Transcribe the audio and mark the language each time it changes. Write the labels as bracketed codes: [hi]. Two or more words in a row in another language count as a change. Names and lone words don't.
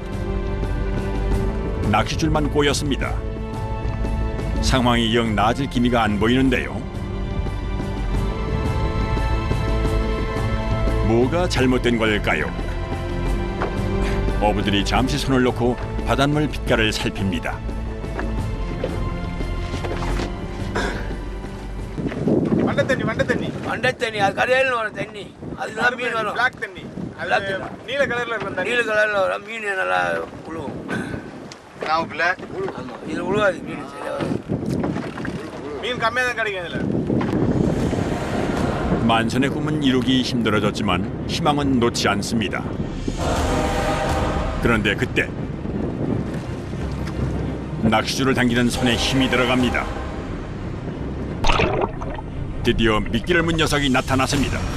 [ko] 낚싯줄만 꼬였습니다. 상황이 영 나아질 기미가 안 보이는데요. 뭐가 잘못된 걸까요? 어부들이 잠시 손을 놓고 바닷물 빛깔을 살핍니다. [ta] வண்டை தண்ணி மண்டை தண்ணி அது கரையில் வர தண்ணி அதுதான் மீன் வரும். பிளாக் தண்ணி அது Black தண்ணி. நீல கலர்ல இருக்கிற தண்ணி நீல கலரில் வரும் மீன் நல்லா உழுவும். [en] Now black. [ta] ஆமாம் இது உழுவாது மீன் சரியா வரும். மீன் கம்மியா தான் கிடைக்கும் இதுல. [ko] 만선의 꿈은 이루기 힘들어졌지만 희망은 놓지 않습니다. 그런데 그때 낚시줄을 당기는 손에 힘이 들어갑니다. 드디어 미끼를 문 녀석이 나타났습니다.